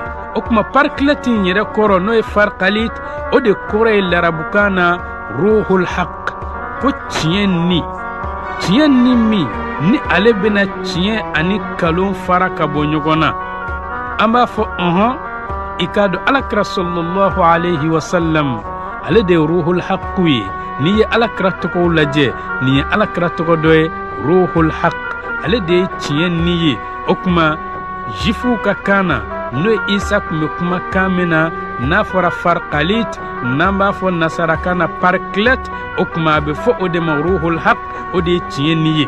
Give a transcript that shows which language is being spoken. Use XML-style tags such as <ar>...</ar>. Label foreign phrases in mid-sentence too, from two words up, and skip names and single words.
<bm>O kuma parclet in yɛrɛ kɔrɔ n'o ye farqalit o de kɔrɔ ye larabukan na</bm> <ar>روح الحق</ar> <bm>ko tiɲɛ ni min ni ale bena tiɲɛ ani kalon fara ka bɔ ɲɔgɔn na. An b'a fɔ i ka dɔn alakira</bm> <ar>صلى الله عليه وسلم</ar> <bm>ale de ye</bm> <ar>روح الحق</ar> <bm>ye. N'i ye alakira tɔgɔw lajɛ nin ye alakira tɔgɔ dɔ ye</bm> <ar>روح الحق</ar> <bm>ale de ye tiɲɛ ni ye. O kuma jifuw ka kan na n'o ye isa kun bɛ kumakan min na n'a fɔra farqalit n'an b'a fɔ nasarakan na parclet o kuma a bɛ fɔ o de ma</bm> <ar>روح الحق</ar> <bm>o de ye tiɲɛ ni ye.</bm>